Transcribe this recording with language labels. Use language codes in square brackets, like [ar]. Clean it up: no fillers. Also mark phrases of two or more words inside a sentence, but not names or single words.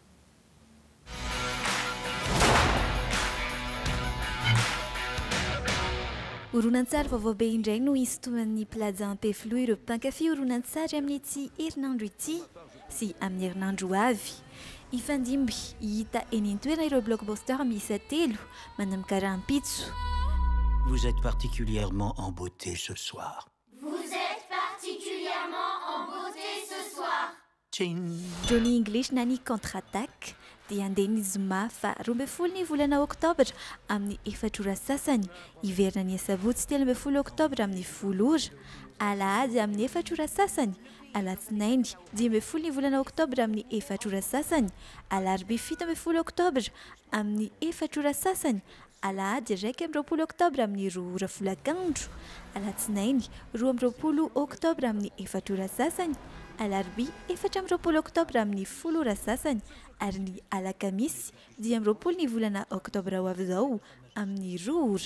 [mg] Horonantsary vaovao be indray no isintoman'ny plaza Ampefloa ireo mpankafy horonantsary amin'ity herinandro ity sy amin'ny herinandro avy. Ifandimby hita eny an-toerana ireo blockbuster miisa 3 manamkaraha-pitso. [fr] Vous êtes particulièrement en beauté ce soir. Vous êtes particulièrement en beauté ce soir. [mg] Johnny English na ny contre-attaque dia andeha ny zoma fa 12 ny volana oktobra amin'ny 4 ora sasany, iverina ny asabotsy 13 oktobra amin'ny 10 ora, alahady amin'ny 4 ora sasany, alatsinainy 12 ny volana oktobra amin'ny 4 ora sasany, alarobia 17 oktobra amin'ny 4 ora sasany, alahady 20 oktobra amin'ny 2 ora folakandro, alatsinainy 20 oktobra amin'ny 4 ora sasany, alarobia 14 oktobra amin'ny 10 ora sasany, ary ny alakamisy 10 ny volana oktobra ho avy izao amin'ny 2 ora.